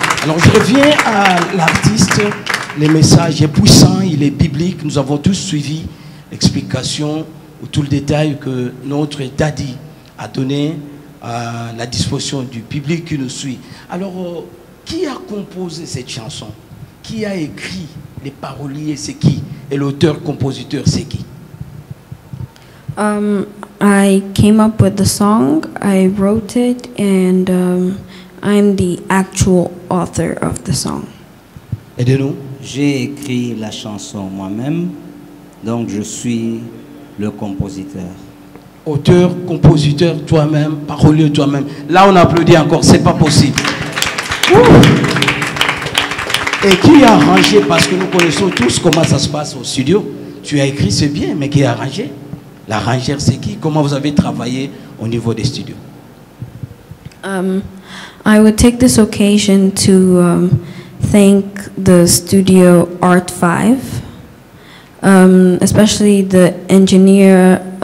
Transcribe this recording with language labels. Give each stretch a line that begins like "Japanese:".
French: Alors je reviens à l'artiste, le message est puissant, il est biblique, nous avons tous suivi l'explication ou tout le détail que notre daddy a donné à la disposition du public qui nous suit. Alors, qui a composé cette chanson? Qui a écrit les paroliers? C'est qui? Et l'auteur-compositeur, c'est qui?
English: I came up with the song, I wrote it, and I'm the actual author of the song.
French: Aidez-nous. J'ai écrit la chanson moi-même, donc je suis le compositeur. Auteur, compositeur, toi-même, parolier toi-même. Là, on applaudit encore, c'est pas possible. Et qui a arrangé? Parce que nous connaissons tous comment ça se passe au studio. Tu as écrit, c'est bien, mais qui a arrangé? L'arrangeur, c'est qui? Comment vous avez travaillé au niveau des studios?
English: I would take this occasion to thank the studio Art 5, especially the engineer